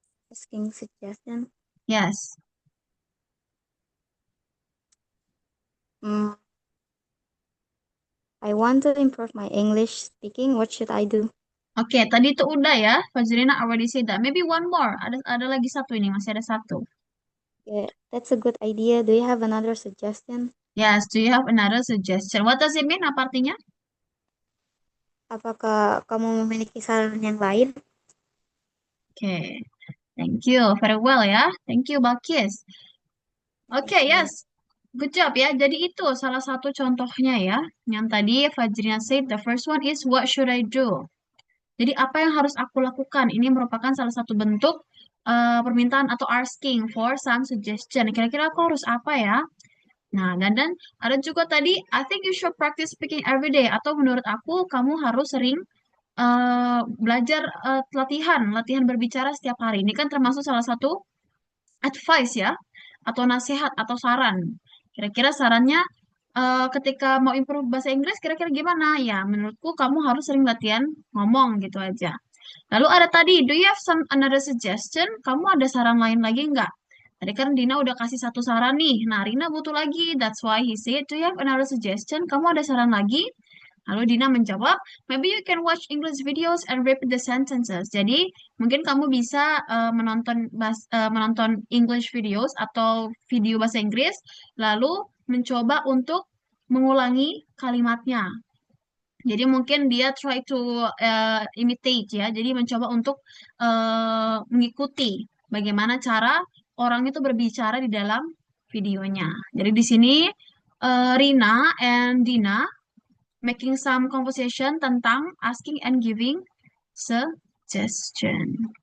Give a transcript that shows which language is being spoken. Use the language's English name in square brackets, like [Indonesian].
[English] Asking suggestion. Yes. Mm, I want to improve my English speaking. What should I do? [Indonesian] Oke, tadi itu udah ya. [English] Fajrina already said that. Maybe one more. [Indonesian] Ada lagi satu ini, masih ada satu. [English] Yeah, that's a good idea. Do you have another suggestion? Yes, do you have another suggestion? What does it mean? [Indonesian] Apa artinya? Apakah kamu memiliki saran yang lain? [English] Oke, thank you. Very well ya. Thank you, Balkis. Oke, yes. Good job ya. [Indonesian] Jadi itu salah satu contohnya ya. Yang tadi [English] Fajrina said, the first one is what should I do? [Indonesian] Jadi apa yang harus aku lakukan? Ini merupakan salah satu bentuk permintaan atau [English] asking for some suggestion. [Indonesian] Kira-kira aku harus apa ya? Nah, dan ada juga tadi, [English] I think you should practice speaking every day. [Indonesian] Atau menurut aku, kamu harus sering belajar latihan berbicara setiap hari. Ini kan termasuk salah satu advice ya, atau nasihat atau saran. Kira-kira sarannya ketika mau improve bahasa Inggris, kira-kira gimana? Ya, menurutku kamu harus sering latihan ngomong gitu aja. Lalu ada tadi, [English] do you have some another suggestion? [Indonesian] Kamu ada saran lain lagi nggak? Tadi kan Dina udah kasih satu saran nih. Nah, Rina butuh lagi. [English] That's why he said, do you have another suggestion? [Indonesian] Kamu ada saran lagi? Lalu Dina menjawab, [English] maybe you can watch English videos and repeat the sentences. [Indonesian] Jadi, mungkin kamu bisa menonton English videos atau video bahasa Inggris, lalu mencoba untuk mengulangi kalimatnya. Jadi mungkin dia [English] try to imitate [Indonesian] ya. Jadi mencoba untuk mengikuti bagaimana cara orang itu berbicara di dalam videonya. Jadi di sini [English] Rina and Dina making some conversation [Indonesian] tentang [English] asking and giving suggestion.